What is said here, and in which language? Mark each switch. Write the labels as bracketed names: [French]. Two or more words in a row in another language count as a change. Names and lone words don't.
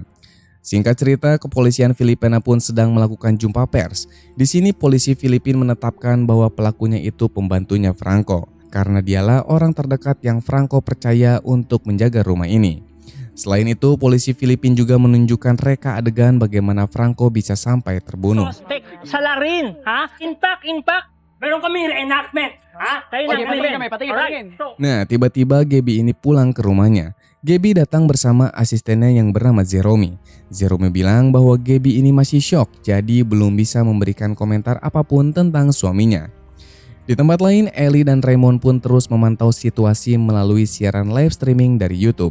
[Indonesian] Singkat cerita, kepolisian Filipina pun sedang melakukan jumpa pers. Di sini polisi Filipina menetapkan bahwa pelakunya itu pembantunya Franco, karena dialah orang terdekat yang Franco percaya untuk menjaga rumah ini. Selain itu, polisi Filipina juga menunjukkan reka adegan bagaimana Franco bisa sampai terbunuh. [Filipino] Salarin, ha? Intact. Meron kami reenactment, ha? Patingin. [Indonesian] Nah, tiba-tiba Gaby ini pulang ke rumahnya. Gaby datang bersama asistennya yang bernama Jerome. Jerome bilang bahwa Gaby ini masih shock, jadi belum bisa memberikan komentar apapun tentang suaminya. Di tempat lain, Ellie dan Raymond pun terus memantau situasi melalui siaran [English] live streaming [Indonesian] dari YouTube.